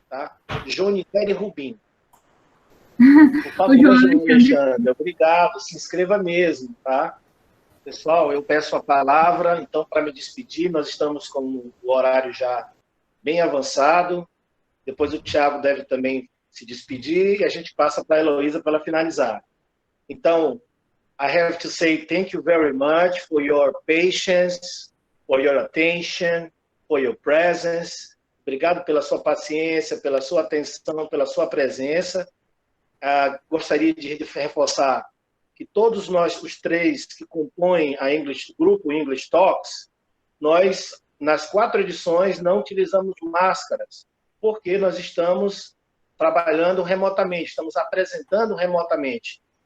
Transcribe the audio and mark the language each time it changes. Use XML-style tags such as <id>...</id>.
<pt>Tá? Jonieri Rubim. Por favor, Alexandre, obrigado. Se inscreva mesmo. Tá? Pessoal, eu peço a palavra, então, para me despedir. Nós estamos com o horário já bem avançado. Depois o Thiago deve também se despedir e a gente passa para a Heloísa para ela finalizar.</pt> <en>Então, I have to say thank you very much for your patience, for your attention, for your presence.</en> <pt>Obrigado pela sua paciência, pela sua atenção, pela sua presença. Gostaria de reforçar que todos nós, os 3 que compõem o grupo English Talks, nós, nas 4 edições, não utilizamos máscaras, porque nós estamos trabalhando remotamente, estamos apresentando remotamente.</pt>